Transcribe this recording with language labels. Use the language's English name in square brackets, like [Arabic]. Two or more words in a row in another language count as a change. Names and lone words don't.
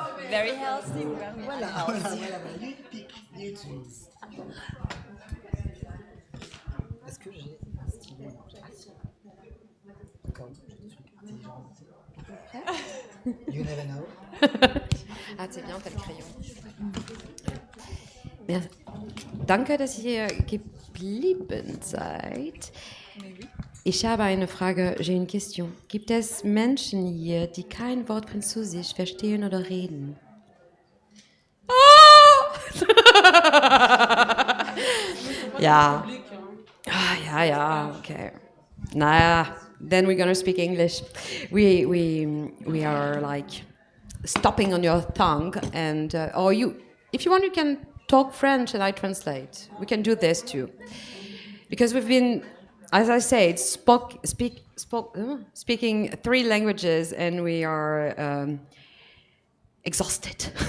[English] Very healthy. Voilà, you pick, you choose. [French] Est-ce que j'ai un stylo? Non, j'ai un stylo. Comme je suis intelligent. [English] You never know. [French] Ah, c'est bien, t'as le crayon. [German] Ja. Danke, dass ihr geblieben seid. Ich habe eine Frage, [French] j'ai une question. [German] Gibt es Menschen hier, die kein Wort Französisch verstehen oder reden? Ja. Ah, ja, okay. Naja, [English] then we're gonna speak English. We are like stopping on your tongue, and or you, if you want, you can talk French and I translate. We can do this too, because we've been, as I said, speaking 3 languages, and we are exhausted.